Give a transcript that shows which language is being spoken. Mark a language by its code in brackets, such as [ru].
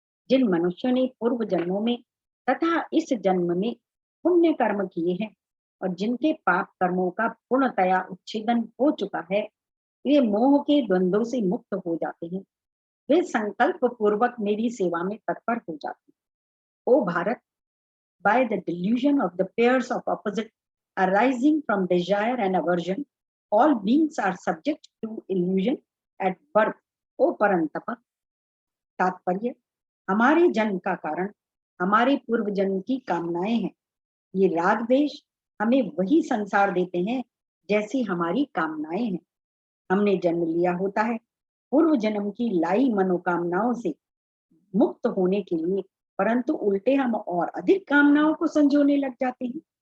[hi] जिन मनुष्यों ने पूर्व जन्मों में तथा इस जन्म में पुण्य कर्म किए हैं और जिनके पाप कर्मों का पूर्णतया उच्छेदन हो चुका है, वे मोह के द्वंद्वों से मुक्त हो जाते हैं। वे संकल्प पूर्वक मेरी सेवा में तत्पर हो जाते हैं। [en] O Bharata, by the delusion of the pairs of opposite arising from desire and aversion, all beings are subject to illusion at birth. [sa] O परंतप। [hi] तात्पर्य, हमारे जन्म का कारण हमारे पूर्व जन्म की कामनाएं हैं। ये राग देश हमें वही संसार देते हैं जैसी हमारी कामनाएं हैं। हमने जन्म लिया होता है पूर्व जन्म की लाई मनोकामनाओं से मुक्त होने के लिए, परंतु उल्टे हम और अधिक कामनाओं को संजोने लग जाते हैं।